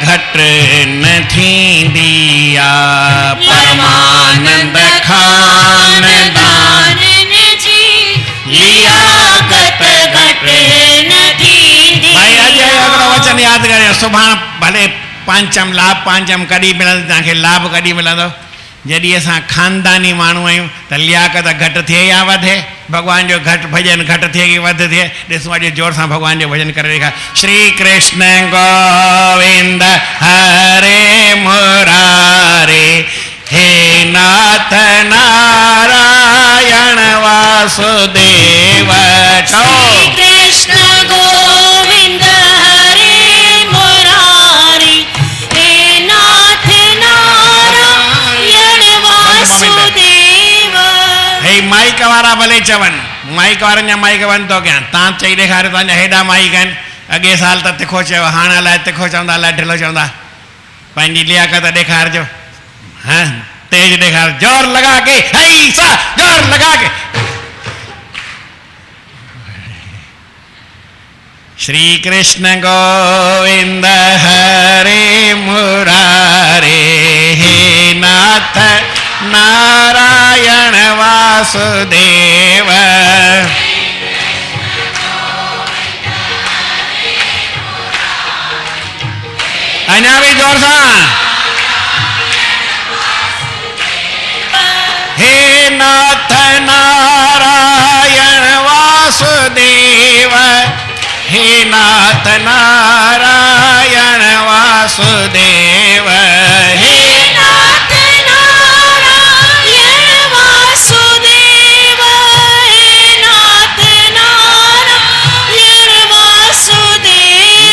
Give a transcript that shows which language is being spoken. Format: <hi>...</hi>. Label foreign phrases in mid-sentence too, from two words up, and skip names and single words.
<sd>घट न थींदी आ परमानंद खानदान जी लियाकत घट न थींदी भाई अॼु हिकिड़ो वचन यादि करियो सुभाणे भले पंचम लाभ पंचम कॾहिं मिलंदो तव्हांखे लाभ कॾहिं मिलंदो जॾहिं असां ख़ानदानी माण्हू आहियूं त लियाकत घटि थिए या वधे भॻवान जो घटि भॼन घटि थिए की वधि थिए ॾिसूं अॼु जोर सां भॻवान जो भॼन करे ॾेखार श्री कृष्ण गोविंद हरे मुरारे हे नाथ नारायण वासुदेव श्री कृष्ण गोविंद हरे मुरारी हे नाथ नारायण वासुदेव हे माइक वारा भले चवनि माइक वारनि जा माइक बंदि थो कयां तव्हां चई ॾेखारियो तव्हांजा हेॾा माइक आहिनि अॻे साल त तिखो चयो हाणे अलाए तिखो चवंदा अलाए ढिलो चवंदा पंहिंजी लियाकत ॾेखारिजो हाँ तेज ॾेखार</sd> <hi>जोर लगा के हई सा जोर लगा के</hi> <sd>श्री कृष्ण गोविंद हरे मुरारे हे नाथ नारायण वासुदेव अञा भी जोर सां हे नाथ नारायण वासुदेव हे नाथ नारायण वासुदेव हे नाथ नारायण वासुदेव हे नाथ नारायण वासुदेव</sd>